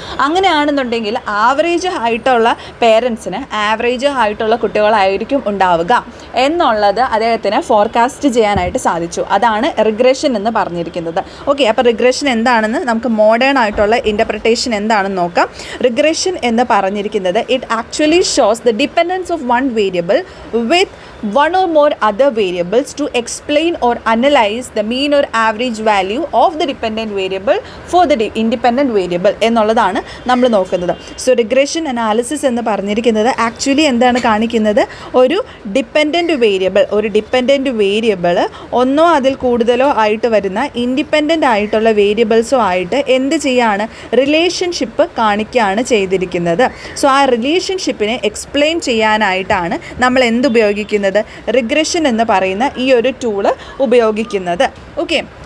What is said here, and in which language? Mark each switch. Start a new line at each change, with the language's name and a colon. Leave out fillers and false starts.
Malayalam: അങ്ങനെയാണെന്നുണ്ടെങ്കിൽ average ഹൈറ്റുള്ള പേരൻസിന് average ഹൈറ്റുള്ള കുട്ടികളായിരിക്കും ഉണ്ടാവുക എന്നുള്ളത് അദ്ദേഹത്തിന് ഫോർകാസ്റ്റ് ചെയ്യാനായിട്ട് സാധിച്ചു. അതാണ് റിഗ്രഷൻ എന്ന് പറഞ്ഞിരിക്കുന്നത്. ഓക്കെ, അപ്പോൾ റിഗ്രഷൻ എന്താണെന്ന് നമുക്ക് മോഡേൺ ആയിട്ടുള്ള ഇൻ്റർപ്രിട്ടേഷൻ എന്താണെന്ന് നോക്കാം. റിഗ്രഷൻ എന്ന് പറഞ്ഞിരിക്കുന്നത്
English: it actually shows the dependence of one variable with one or more other variables to explain or analyze the mean or average value of the dependent variable for the independent variable
Malayalam: എന്നുള്ളതാണ് നമ്മൾ നോക്കുന്നത്. So regression analysis എന്ന് പറഞ്ഞിരിക്കുന്നത് actually എന്താണ് കാണിക്കുന്നത്? ഒരു dependent variable ഒന്നോ അതിൽ കൂടുതലോ ആയിട്ട് വരുന്ന ഇൻഡിപെൻഡൻ്റ് ആയിട്ടുള്ള വേരിയബിൾസോ ആയിട്ട് എന്ത് ചെയ്യാണ്? റിലേഷൻഷിപ്പ് കാണിക്കുകയാണ് ചെയ്തിരിക്കുന്നത്. സോ ആ റിലേഷൻഷിപ്പിനെ എക്സ്പ്ലെയിൻ ചെയ്യാനായിട്ടാണ് നമ്മൾ എന്തുപയോഗിക്കുന്നത്? റിഗ്രഷൻ എന്ന് പറയുന്ന ഈ ഒരു ടൂള് ഉപയോഗിക്കുന്നത്. ഓക്കെ,